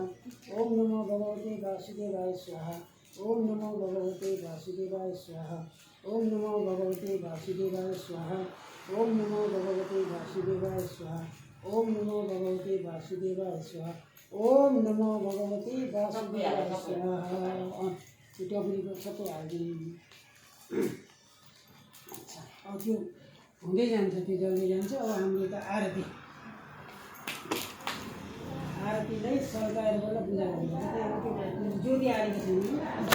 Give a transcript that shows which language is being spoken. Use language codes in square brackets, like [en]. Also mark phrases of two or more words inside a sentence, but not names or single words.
[sa] ओम नमो भगवते वासुदेवाय स्वाहा। ओम नमो भगवते वासुदेवाय स्वाहा। ओम नमो भगवते वासुदेवाय स्वाहा। ओम नमो भगवते वासुदेवाय स्वाहा। ओम नमो भगवते वासुदेवाय स्वाहा। ओम नमो भगवते वासुदेवाय स्वाहा। [ne] त्यो टपरीको सबै हालिदिनु। अच्छा, अब त्यो हुँदै जान्छ, त्यो जल्दै जान्छ। अब हामीले त आरतीलाई सल्काएर बल्ल पूजा गर्नुपर्छ। ज्योति हालेको छैन।